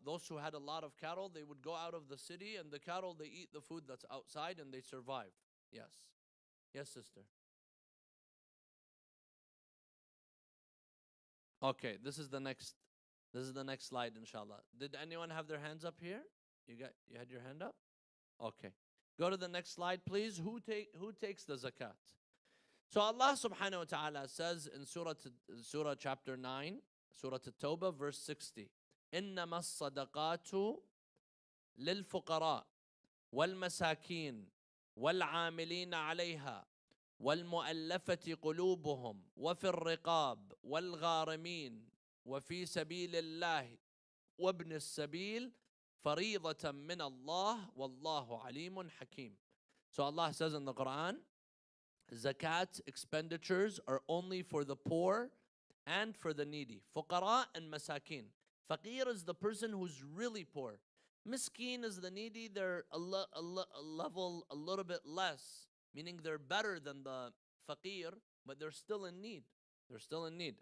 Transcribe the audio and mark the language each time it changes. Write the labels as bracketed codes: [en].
[en] Those who had a lot of cattle, they would go out of the city, and the cattle, they eat the food that's outside and they survive. Yes. Yes, sister. Okay, this is the next slide, inshallah. Did anyone have their hands up here? You had your hand up? Okay. Go to the next slide, please. Who takes the zakat? So Allah subhanahu wa ta'ala says in Surah chapter 9, Surah At-Tawbah, verse 60, [ar] إنما الصدقات للفقراء والمساكين والعاملين عليها والمؤلفة قلوبهم وفي الرقاب والغارمين وفي سبيل الله وابن السبيل فريضة من الله والله عليم حكيم. [en] So Allah says in the Quran, zakat expenditures are only for the poor and for the needy. Fuqara and masakin. Faqir is the person who's really poor. Miskin is the needy. They're a level a little bit less, meaning they're better than the faqir, but they're still in need. They're still in need.